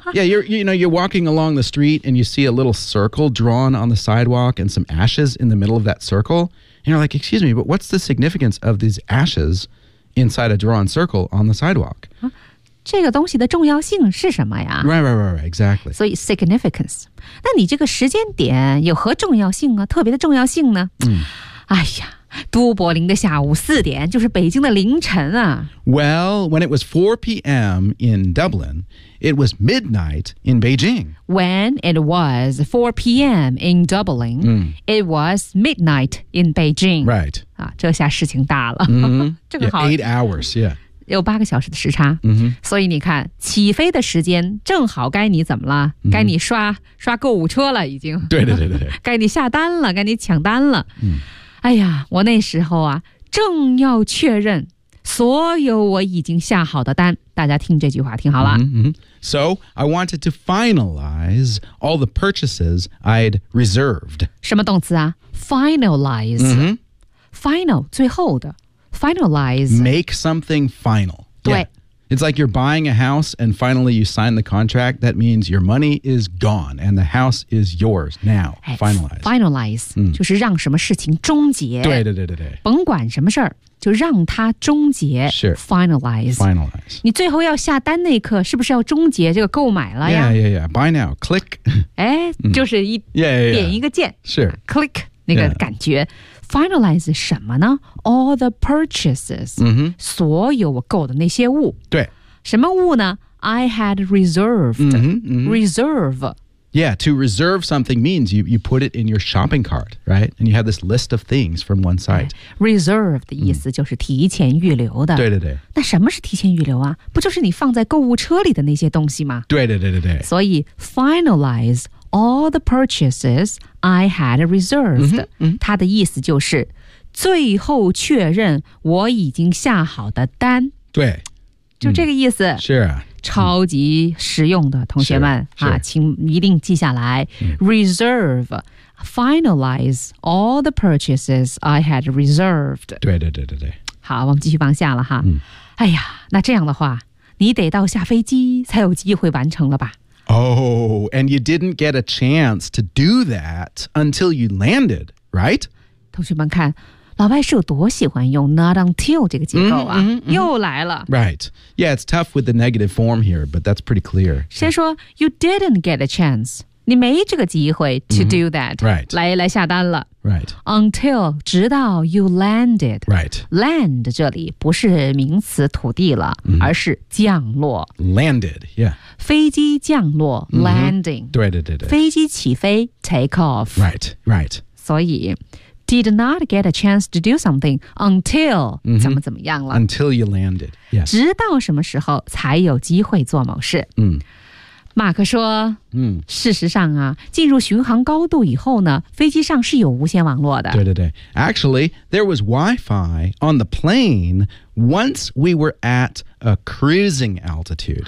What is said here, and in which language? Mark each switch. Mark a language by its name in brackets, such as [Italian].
[English] Yeah, you're walking along the street and you see a little circle drawn on the sidewalk and some ashes in the middle of that circle. And you're like, excuse me, but what's the significance of these ashes inside a drawn circle on the sidewalk? [Chinese] 这个东西的重要性是什么呀 [English] Right, exactly. [Chinese] 所以 significance. 那你这个时间点有何重要性啊特别的重要性呢、哎呀都柏林的下午四点，就是北京的凌晨啊。 [English] Well, when it was 4 p.m. in Dublin, it was midnight in Beijing. When it was 4 p.m. in Dublin, it was midnight in Beijing. Right. [Chinese] 啊，这下事情大了。 Mm-hmm. 正好 [English] 8 hours, yeah. [Chinese] 有八个小时的时差、 mm-hmm. 所以你看起飞的时间正好该你怎么了、mm-hmm. 该你刷购物车了已经对对对对该你下单了该你抢单了、 mm-hmm. 哎呀我那时候啊正要确认所有我已经下好的单大家听这句话听好了、 mm-hmm. [English] So I wanted to finalize all the purchases I'd reserved [Chinese] 什么动词啊 finalize、 mm-hmm. final 最后的Finalize. [English] Make something final. 对、 yeah. It's like you're buying a house and finally you sign the contract. That means your money is gone and the house is yours now. Finalize. Finalize.、 [Chinese] 嗯、就是让什么事情终结。对对对对对。甭管什么事儿就让它终结。 [English] Sure. Finalize. Finalize. [Chinese] 你最后要下单那一刻是不是要终结这个购买了呀 [English] Yeah, yeah, yeah. Buy now. Click. [Chinese] 哎就是一、 [English] 嗯、yeah, yeah, yeah. [Chinese] 点一个键。 [English] Sure. Click. [Chinese] 那个感觉。 [English] Yeah. Finalize [Chinese] 什么呢 [English] All the purchases、 mm-hmm. [Chinese] 所有我购的那些物对什么物呢 [English] I had reserved mm-hmm, mm-hmm. Reserve Yeah, to reserve something means you put it in your shopping cart, right? And you have this list of things from one site [Chinese] Reserve 的意思就是提前预留的、 mm. 对对对那什么是提前预留啊不就是你放在购物车里的那些东西吗对对对对对 [English] 所以 finalizeAll the purchases I had reserved. [Chinese] 嗯哼嗯哼它的意思就是最后确认我已经下好的单。对。就这个意思。是啊。超级实用的同学们。啊请一定记下来。 [English] Reserve, finalize all the purchases I had reserved. [Chinese] 对对对对对。好我们继续往下了哈。哎呀那这样的话你得到下飞机才有机会完成了吧。 [English] Oh, and you didn't get a chance to do that until you landed, right? [Chinese] 同学们看，老外是有多喜欢用 not until 这个结构啊， mm-hmm, mm-hmm. 又来了。 [English] Right. Yeah, it's tough with the negative form here, but that's pretty clear. [Chinese] 先说 [English] you didn't get a chance, [Chinese] 你没这个机会 [English] to do that. Right. [Chinese] 来下单了。 [English] Right. Until, 直到 you landed. Right. [Chinese] Land 这里不是名词土地了、mm-hmm. 而是降落。 [English] Landed, yeah. [Chinese] 飞机降落、mm-hmm. landing 对对对对飞机起飞 take off [English] right right [Chinese] 所以 [English] did not get a chance to do something until、 [Chinese] mm-hmm. 怎么怎么样了 [English] until you landed、yes. [Chinese] 直到什么时候才有机会做某事、 mm. 马克说、 mm. 事实上啊进入巡航高度以后呢飞机上是有无线网络的对对对 [English] actually there was Wi-Fi on the plane once we were at a cruising altitude